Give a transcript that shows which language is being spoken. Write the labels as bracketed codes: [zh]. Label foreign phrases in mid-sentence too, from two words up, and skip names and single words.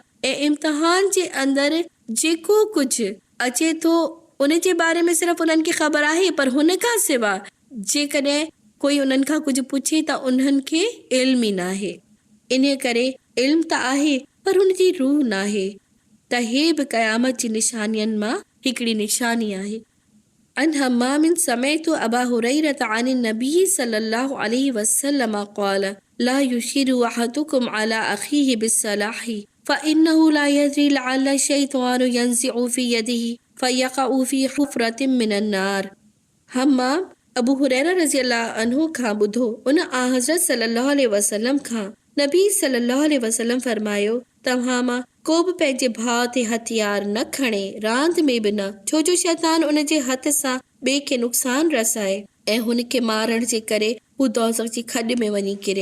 [sd] ऐं इम्तिहान जे अंदरि जेको कुझु अचे थो उन जे बारे में सिर्फ़ु उन्हनि खे ख़बर आहे, पर हुन खां सवाइ जेकॾहिं कोई उन्हनि खां कुझु पुछे त उन्हनि खे इल्मु ई न आहे। इन करे इल्मु त आहे, पर हुनजी रूह न आहे। त हे बि क़यामत जी निशानियुनि मां हिकिड़ी निशानी आहे। [ar] عن همام سمعت أبا هريرة عن النبي صلى الله عليه وسلم قال لا يشير أحدكم على أخيه بالسلاح فإنه لا يدري لعل الشيطان ينزع في يده فيقع في حفرة من النار. [sd] हम्माम अबू हुरैरा [ar] رضي الله عنه [sd] खां ॿुधो उन हज़रत [ar] صلى الله عليه وسلم [sd] खां नबी [ar] صلى الله عليه وسلم [sd] फरमायो तव्हां मां को बि पंहिंजे भाउ ते हथियार न खणे रांदि में बि न, छो जो शैतान उन जे हथ सां ॿिए खे नुक़सान रसाए ऐं हुन खे मारण जे करे हू दोज़ख जी खॾ में वञी किरे।